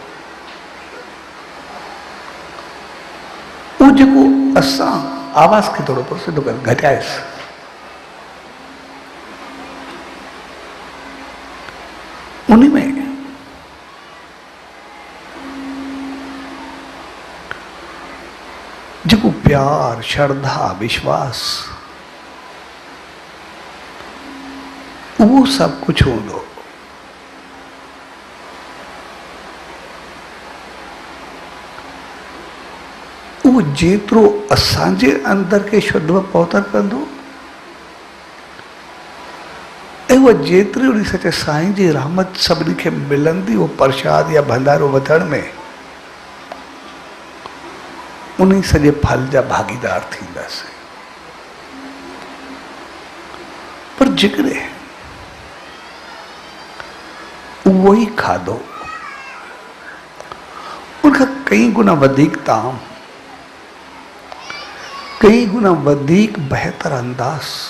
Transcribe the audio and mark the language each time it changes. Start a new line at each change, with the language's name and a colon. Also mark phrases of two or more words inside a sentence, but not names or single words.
Sindhi: वो जेको असां आवाज़ खे थोरो सिधो कर घटाएसि, उनमें जेको प्यार, श्रद्धा, विश्वास, वो सब कुछ हूंदो। वो जेतिरो असांजे अंदर के शुद्ध पवित्र कंदो ऐं उहा जेतिरी उन सचे साईं जी रहमत सभिनी खे मिलंदी, वो प्रसाद या भंडारो वठण में उन सॼे फल जा भागीदार थींदासीं। पर जेकॾहिं उहो ई खाधो उनखां कई गुना वधीक ताम, कई गुना वधीक बहितर अंदाज़,